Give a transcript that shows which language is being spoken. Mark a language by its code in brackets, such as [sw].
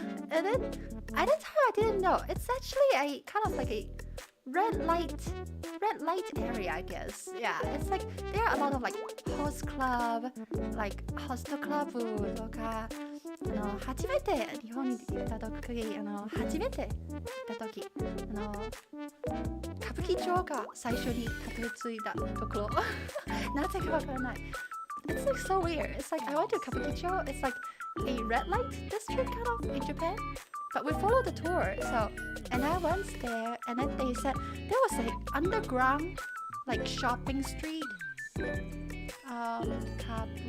[en] And then at that time I didn't know, it's actually a kind of like a red light area, I guess. Yeah, it's like there are a lot of like host club, like hostel club [ja] とか初めて日本に行った時歌舞伎歌舞伎町が最初にたどり着いたところなぜかわからない。 [en] It's like so weird. It's like I went to Kabukicho. It's like a red light district kind of in Japan. But we followed the tour. So, and I went there, and then they said there was a underground like shopping street. Kabukicho.